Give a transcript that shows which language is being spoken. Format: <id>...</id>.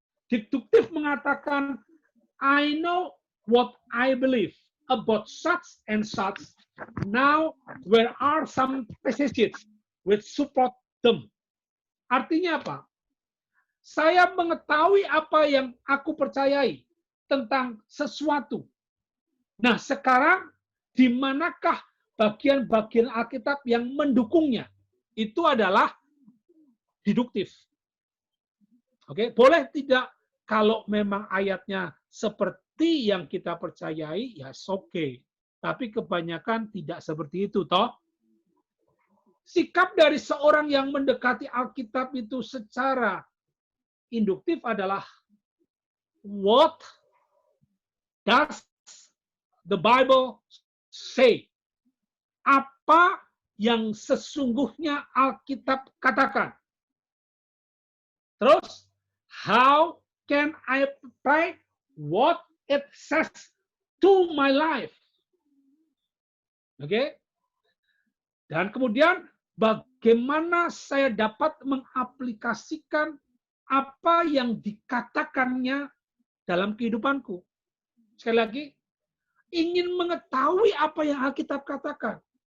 <id>Deduktif mengatakan,</id> <en>I know what I believe about such and such. Now, where are some passages which support them?</en> <id>Artinya apa? Saya mengetahui apa yang aku percayai tentang sesuatu. Nah, sekarang di manakah bagian-bagian Alkitab yang mendukungnya? Itu adalah deduktif. Oke, boleh tidak kalau memang ayatnya seperti yang kita percayai, ya oke. Tapi kebanyakan tidak seperti itu, toh. Sikap dari seorang yang mendekati Alkitab itu secara induktif adalah</id> <en>what does the Bible say?</en> <id>Apa yang sesungguhnya Alkitab katakan? Terus,</id> <en>how can I apply what it says to my life?</en> <id>Oke? Dan kemudian bagaimana saya dapat mengaplikasikan apa yang dikatakannya dalam kehidupanku? Sekali lagi, ingin mengetahui apa yang Alkitab katakan.</id>